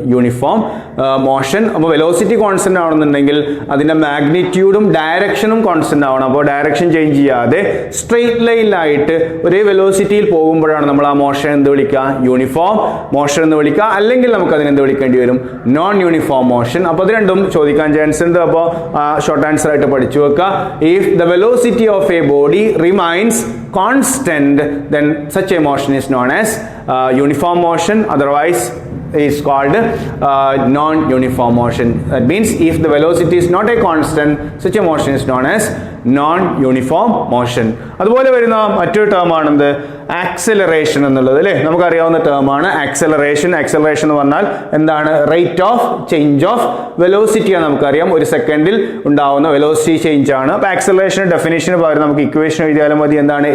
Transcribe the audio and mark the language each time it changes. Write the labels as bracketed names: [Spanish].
[Malayalam] Uniform motion. അപ്പോൾ velocity constant ആവണമെന്നുണ്ടെങ്കിൽ അതിന്റെ മാഗ്നിറ്റ്യൂഡും ഡയറക്ഷനും constant ആവണം. അപ്പോൾ ഡയറക്ഷൻ ചേഞ്ച് ചെയ്യാതെ സ്ട്രെയിറ്റ് ലൈനിലായിട്ട് ഒരേ വെലോസിറ്റിയിൽ പോകുമ്പോഴാണ് നമ്മൾ ആ മോഷൻ എന്ത് വിളിക്കുക? യൂണിഫോം മോഷൻ എന്ന് വിളിക്കുക. അല്ലെങ്കിൽ നമുക്ക് അതിന് എന്ത് വിളിക്കേണ്ടി വരും? Non uniform motion. അപ്പോൾ അത് രണ്ടും ചോദിക്കാൻ ചാൻസ് ഉണ്ട്. അപ്പോൾ ഷോർട്ട് ആൻസർ ആയിട്ട് പഠിച്ചു വെക്കുക. [English] If the velocity of a body remains constant, then such a motion is known as uniform motion, otherwise is called non-uniform motion. That means if the velocity is not a constant, such a motion is known as non uniform motion. [Malayalam] അതുപോലെ വരുന്ന മറ്റൊരു term ആണെന്ത് acceleration എന്നുള്ളത് അല്ലേ, നമുക്കറിയാവുന്ന term ആണ് acceleration. Acceleration എന്ന് പറഞ്ഞാൽ എന്താണ്? Rate of change of velocity ആണ്. നമുക്കറിയാം ഒരു സെക്കൻഡിൽ ഉണ്ടാവുന്ന വെലോസിറ്റി ചേഞ്ച് ആണ്. അപ്പൊ ആക്സിലറേഷൻ ഡെഫിനേഷന് പകരം നമുക്ക് ഇക്വേഷൻ എഴുതിയാലും മതി. എന്താണ്?